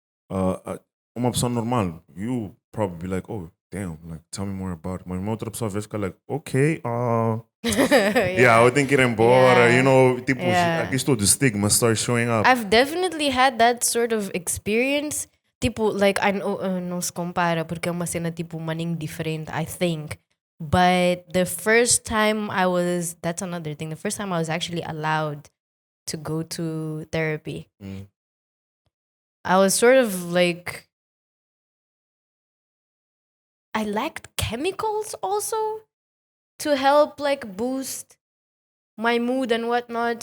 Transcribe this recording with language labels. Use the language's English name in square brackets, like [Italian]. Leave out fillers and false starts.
[Portuguese] Uma pessoa normal, [English] you probably be like, oh, damn, like tell me more about it. [Portuguese] Mas uma outra pessoa vai ficar [English] like, okay, [Portuguese] eu tenho que ir embora, tipo, aqui estou, [English] the stigma starts showing up. I've definitely had that sort of experience. [Portuguese] Tipo, [English] like, I know, [Portuguese] não se compara porque é uma cena tipo maninho diferente, [English] I think. But the first time that's another thing. The first time I was actually allowed to go to therapy, I was sort of like, I lacked chemicals also to help like boost my mood and whatnot.